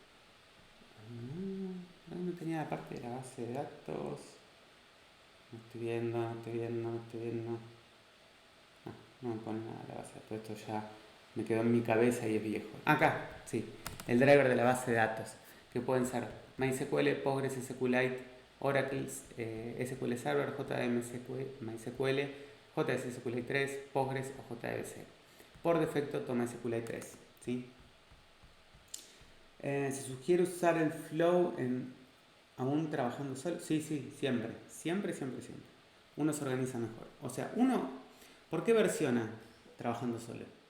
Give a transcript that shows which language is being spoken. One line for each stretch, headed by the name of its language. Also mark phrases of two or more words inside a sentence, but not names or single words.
Spanish: No tenía la parte de la base de datos. No estoy viendo. No me pone nada la base de datos. Esto ya me quedó en mi cabeza y es viejo. Acá, sí. El driver de la base de datos. Que pueden ser MySQL, Postgres, SQLite, Oracle, SQL Server, MySQL, JS SQLite 3, Postgres o JDBC. Por defecto toma SQLite 3, ¿sí? ¿Se sugiere usar el flow aún trabajando solo? Sí, siempre. Uno se organiza mejor. O sea, ¿por qué versiona trabajando solo?